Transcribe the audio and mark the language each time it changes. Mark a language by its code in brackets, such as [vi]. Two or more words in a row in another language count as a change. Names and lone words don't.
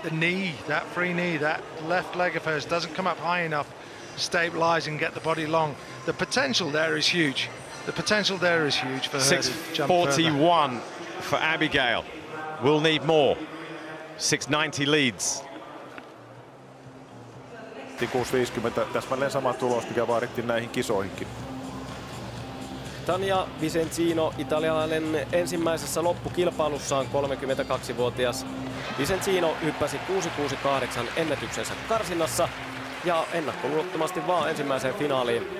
[en] The knee, that free knee, that left leg of hers doesn't come up high enough to stabilize and get the body long. The potential there is huge. The potential there is huge for her to jump further. 6.41 for Abigail. We'll need more. 6.90 leads. 6.50, [fi] täsmälleen sama tulos, mikä vaadittiin näihin kisoihinkin. Tanja Vicenzino, italialainen ensimmäisessä loppukilpailussaan, 32-vuotias. Vicenzino hyppäsi 6.68 ennätyksensä karsinnassa ja ennakkoluulottomasti vaan ensimmäiseen finaaliin.